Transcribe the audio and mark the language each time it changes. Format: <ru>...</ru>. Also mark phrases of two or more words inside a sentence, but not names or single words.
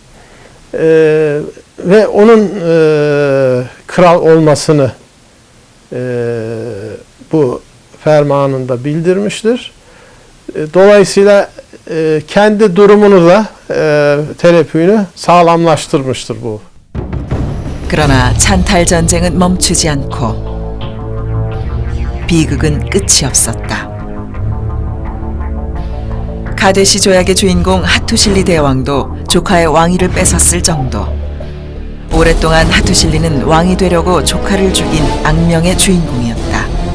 <tr>Ve onun kral olmasını bu fermanında bildirmiştir. Dolayısıyla kendi durumunu da telepüğünü sağlamlaştırmıştır bu.</tr> <ko>그러나 찬탈 전쟁은 멈추지 않고 비극은 끝이 없었다. 가데시 조약의 주인공 하투실리 대왕도 조카의 왕위를 뺏었을 정도. 오랫동안 하투실리는 왕이 되려고 조카를 죽인 악명의 주인공이었다.</ko>